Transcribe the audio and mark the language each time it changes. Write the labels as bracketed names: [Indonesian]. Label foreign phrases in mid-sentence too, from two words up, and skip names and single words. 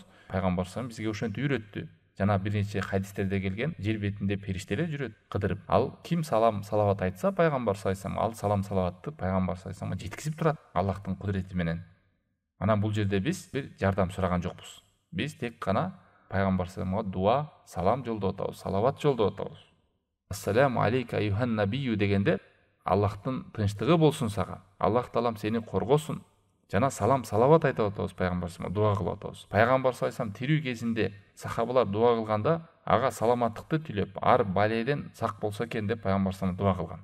[Kyrgyz] Пайгамбар саллаллаху бизге ошентип үйрөттү. Жана бир нече хадистерде келген, жер бетинде периштелер жүрөт, кыдырып. Ал ким салам салават айтса, пайгамбар саллаллаху ал салам салаватты пайгамбар саллаллаху жеткизип турат Аллахтын кудурети менен. Анан бул жерде биз бир жардам сураган жокпуз. Биз тек гана пайгамбар саллаллаху дуа, салам жолдоп атабыз, салават жолдоп атабыз. [Arabic] السلام عليك أيها النبي [Kyrgyz] дегенде Аллахтын тынчтыгы болсун сага. Аллах Таалам сени коргосун. Жана салам салават айтып атабыз пайгамбар саллаллаху дуа кылып атабыз. Пайгамбар саллаллаху тирүү кезинде сахабалар дуа кылганда ага саламаттыкты тилеп, ар баледен сак болсо экен деп пайгамбар саллаллаху дуа кылган.